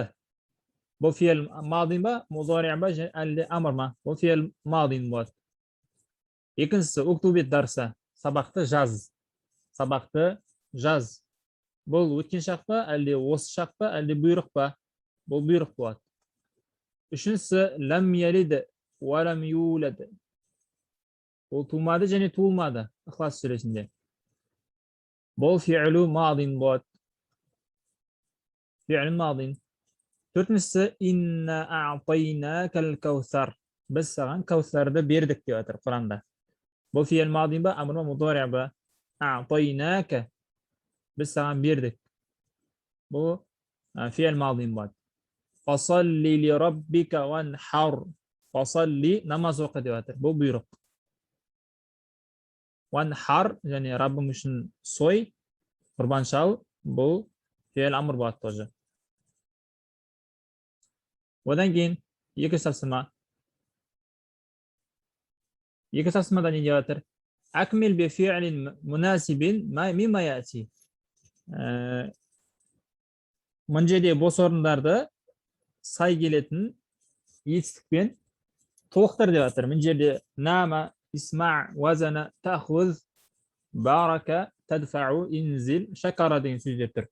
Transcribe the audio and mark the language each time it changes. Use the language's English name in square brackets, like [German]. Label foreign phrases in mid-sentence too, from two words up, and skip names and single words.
[Kazakh] Бұл [Arabic] فعل ماض [Kazakh] ба, мудари ба, әлде амр ма? Бұл фи'л мадин болады. Екіншісі [Arabic] اكتب الدرس. [Kazakh] Сабақты жаз. Сабақты жаз. Бұл өткен шақ па, әлде осы шақ па, әлде бұйрық па? Бұл бұйрық болады. Үшіншісі [Arabic] لم يلد ولم يولد. [Kazakh] Бұл тумады және туылмады. Ихлас сүресінде. Бұл [Arabic] فعل ماض [Kazakh] болады. [Arabic] فعل ماض. [Kazakh] Төртіншісі [Arabic] إنا أعطيناك الكوثر. [Kazakh] Біз саған каусарды бердік деп жатыр Құранда. Бұл [Arabic] فعل ماض [Kazakh] ба, амр ма, мудари ба? А'тайнака. Біз саған бердік. Бұл [Arabic] فعل ماض [Kazakh] болады. [Arabic] فصل لربك وانحر. [Kazakh] Фасалли намаз оқы деп жатыр. Бұл бұйрық. Ванхар, және Раббым үшін сой, құрбан шал, бұл [Arabic] فعل أمر [Kazakh] болады тоже. Одан кейін екінші тапсырма. Екі тапсырмада не деп жатыр? [Arabic] أكمل بفعل مناسب مما يأتي. [Kazakh] Мына жерде бос орындарды сай келетін етістікпен толықтыр деп жатыр. Мына жерде [Arabic] نما، اسمع، وزن، تأخذ، بارك، تدفع، انزل، شكر [Kazakh] деген сөздер тұр.